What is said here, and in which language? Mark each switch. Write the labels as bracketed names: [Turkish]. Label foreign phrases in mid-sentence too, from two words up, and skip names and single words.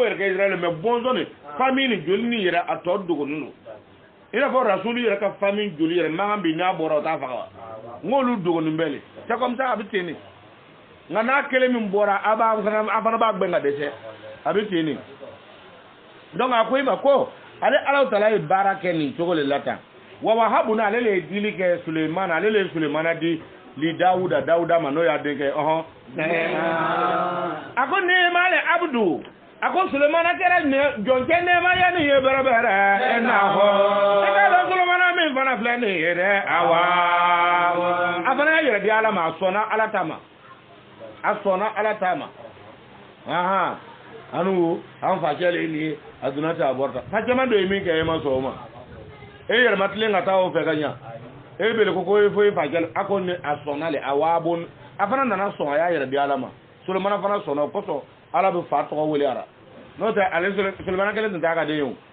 [Bambara] yɛrɛ kɛ Israël mais bɔnsɔn ni famille ni joli ni yɛrɛ a tɔ dogoni don i n'a fɔ Rasulu yɛrɛ ka famille joli yɛrɛ mankan bi n'a bɔra o t'a faga wa n k'olu dogoni bɛɛ le [French] c'est comme ça [Bambara] a bɛ ten de nka n'a kelen min bɔra a fana b'a gbɛn ka dɛsɛ a bɛ ten de donc a ko i ma ko ale Ala Taala ye baara kɛ nin cogo le la tan wa wahabuna ale le ye dili kɛ Sulemana ale le ye Sulemana di Dawuda ma n'o y'a denkɛ a ko nɛɛma le Abdu a ko Sulemana kɛra jɔnkɛ nɛɛmaya nin ye bɛrɛ e n'a fɔ e ka dɔn Sulemana min fana filɛ nin ye dɛ awa a fana y'a yɛrɛ di Ala ma a sɔnna Ala ta ma anu an facɛ le nin ye a donna ten a bɔra tan fa caman dɔ ye min kɛ e ma sɔn o ma e yɛrɛma tilen ka taa o fɛ ka ɲa e bele ko fo e facɛ a ko ne a sɔnna le a waabo a fana nana sɔn a y'a yɛrɛ di Ala ma Sulemana fana sɔnna o kosɔn Ala bɛ fa tɔgɔ wele a la n'o tɛ ale Sulemana kelen tun t'a ka den ye o